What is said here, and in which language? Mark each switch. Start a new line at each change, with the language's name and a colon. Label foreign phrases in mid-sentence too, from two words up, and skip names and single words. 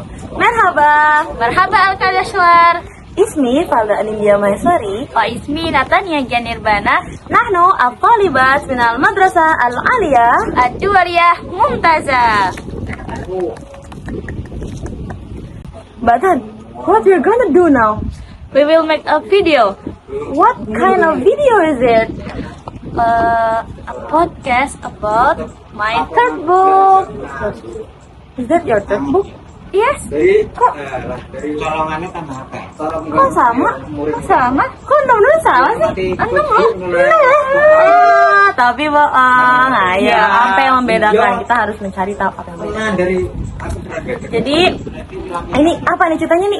Arabic: Merhaba al-Kadashwar. Ismi Falda Anindya Maeswari. و اسمي Natania Gianirbana. نحن الطالبات من المدرسة العالية Ad-Duwariyah Mumtazah. Batan,
English: what we're gonna do now? We will make a video. What kind of video is it? A podcast about my third book. Is that your third book? Yes.
Indonesian: Dari Colongannya tambah apa? Kok sama? Sama. Kok nomor sama sih? Tapi bohong. Ayo, Ya. apa yang membedakan? Kita harus mencari tahu apa yang membedakan. Dari Jadi ini apa nih ceritanya nih?